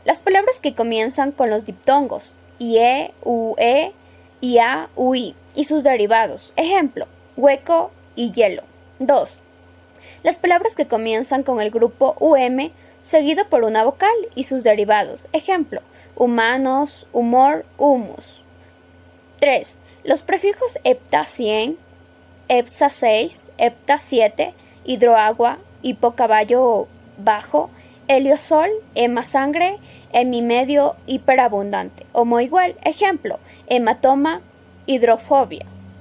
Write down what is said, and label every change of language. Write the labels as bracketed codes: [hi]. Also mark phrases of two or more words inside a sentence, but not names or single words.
[es] Las palabras que comienzan con los diptongos ie, ue, ia, ui y sus derivados. Ejemplo, hueco y hielo. 2. Las palabras que comienzan con el grupo seguido por una vocal y sus derivados. Ejemplo, humanos, humor, humus. 3. Los prefijos hepta 100, hepsa 6, hepta 7, hidroagua, hipocaballo bajo, heliosol, hemasangre, hemimedio, hiperabundante. Homo igual. Ejemplo, hematoma, hidrofobia.